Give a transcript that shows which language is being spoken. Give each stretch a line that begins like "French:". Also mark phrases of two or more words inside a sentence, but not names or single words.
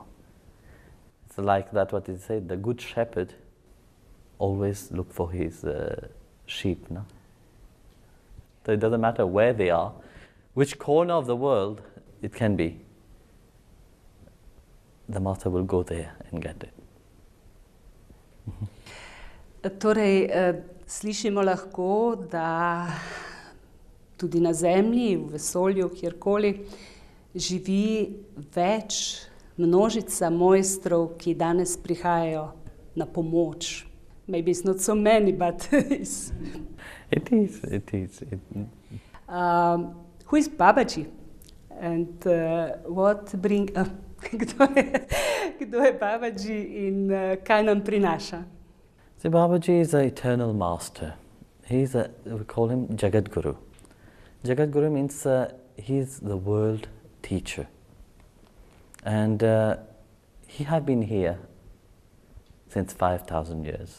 English: It's like that what it said, the good shepherd always look for his sheep, no? So it doesn't matter where they are, which corner of the world it can be, the master will go there and get it.
Slovenian: Torej, slišimo lahko, da tudi na zemlji, v vesolju, kjerkoli, živi več množica mojstrov, ki danes prihajajo na pomoč.
English: Maybe it's not so many, but it's... It is. Who is Babaji? And what bring...
Slovenian: Kdo je Babaji in kaj nam prinaša?
English: See, Babaji is an eternal master. We call him Jagat Guru. Jagat Guru means he's the world teacher. And he has been here since 5,000 years.